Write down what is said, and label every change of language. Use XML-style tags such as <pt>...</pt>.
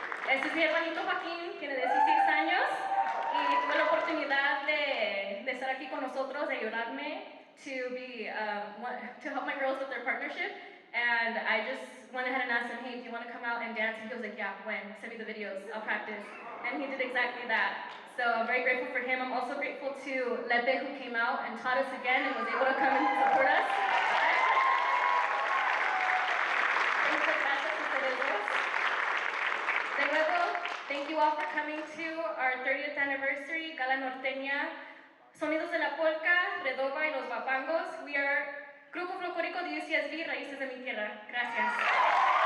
<es>Este es mi hermanito Joaquín, tiene 16 años y tuve la oportunidad de estar aquí con nosotros, de ayudarme</es> <en>to help my girls with their partnership. And I just went ahead and asked him, hey, do you want to come out and dance? And he was like, yeah, when? Send me the videos, I'll practice. And he did exactly that. So I'm very grateful for him. I'm also grateful to Lepe, who came out and taught us again and was able to come and support us.</en> <es>Muchas gracias a ustedes dos. De nuevo,</es> <en>thank you all for coming to our 30th anniversary Gala Norteña. Sonidos de la Polka, Redoba y los Guapangos. We are Grupo Folclórico de UCSB, Raíces de mi Tierra. Gracias.</en>